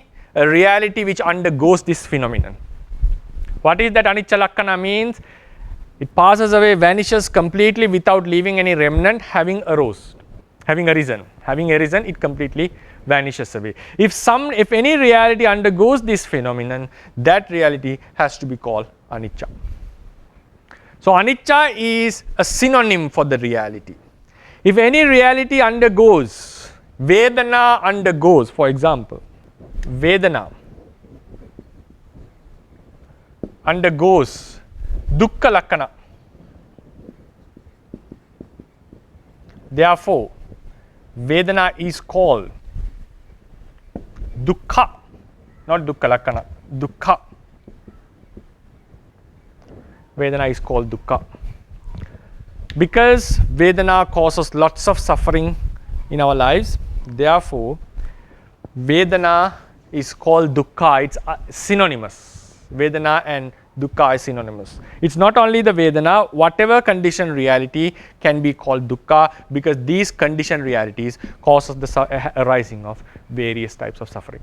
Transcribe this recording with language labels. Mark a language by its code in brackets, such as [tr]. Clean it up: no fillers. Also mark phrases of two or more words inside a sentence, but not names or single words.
[en] A reality which undergoes this phenomenon. What is that [pi] anicca lakkana [en] means? It passes away, vanishes completely without leaving any remnant, having arisen. Having arisen, it completely vanishes away. If any reality undergoes this phenomenon, that reality has to be called anicca. So anicca is a synonym for the reality. If any reality undergoes, Vedana undergoes, for example, Vedana undergoes [pi] dukkha lakkana. [en] Therefore, Vedana is called dukkha, not [pi] dukkha lakkana, [en] dukkha. Vedana is called dukkha. Because Vedana causes lots of suffering in our lives, therefore Vedana is called dukkha. It's synonymous. Vedana and dukkha is synonymous. It's not only the Vedana, whatever conditioned reality can be called dukkha, because these conditioned realities causes the arising of various types of suffering.